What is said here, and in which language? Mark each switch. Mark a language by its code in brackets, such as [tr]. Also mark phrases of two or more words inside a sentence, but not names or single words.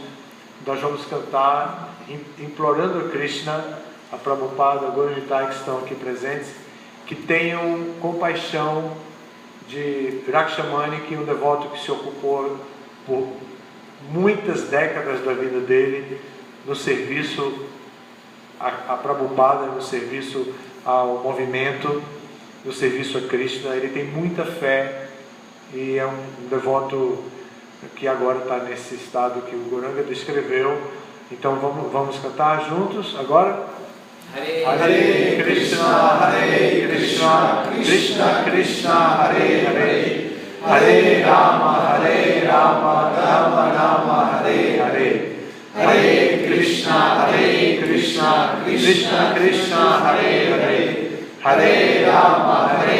[pt] Nós vamos cantar implorando a Krishna, a Prabhupada, a Guru Nitai, que estão aqui presentes, que tenham compaixão de Rakshamani, que é um devoto que se ocupou por muitas décadas da vida dele no serviço a Prabhupada, no serviço ao movimento, no serviço a Krishna. Ele tem muita fé e é um devoto que agora está nesse estado que o Gauranga descreveu. Então vamos cantar juntos agora. [sa] Hare Krishna, Krishna Krishna, Hare Hare, Hare Rama, Rama Rama, Hare Hare, Hare Krishna, Krishna Krishna, Hare Hare, Hare Rama,